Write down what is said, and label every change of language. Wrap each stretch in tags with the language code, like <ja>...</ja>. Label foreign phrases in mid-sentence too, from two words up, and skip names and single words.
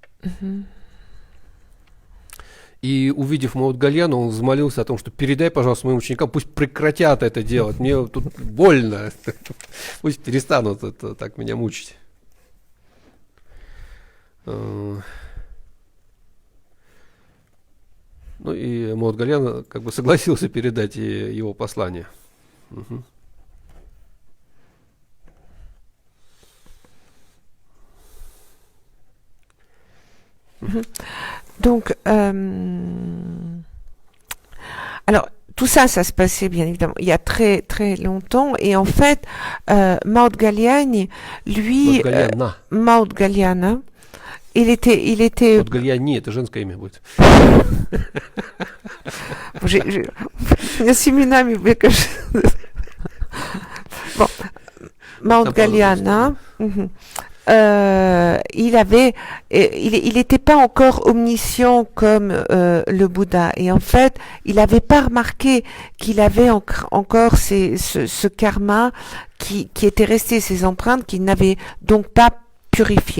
<ru>И увидев Маудгальяна, он взмолился о том, что передай, пожалуйста, моим ученикам, пусть прекратят это делать, мне тут больно, пусть перестанут это так меня мучить. Ну и Маудгальян как бы согласился передать его послание. Угу.</ru> <fr>Donc, alors, tout ça, ça se passait bien évidemment il y a très très longtemps. Et en fait, Maudgaliani, lui, Maudgaliana, il était.</fr> <ru>Маудгальяни, это женское имя будет. Семенами, мне кажется.</ru> <fr>Bon, Maudgaliana. Il n'était pas encore omniscient comme le Bouddha, et en fait il n'avait pas remarqué qu'il avait encore ce karma qui était resté, ces empreintes qu'il n'avait donc pas purifié.</fr>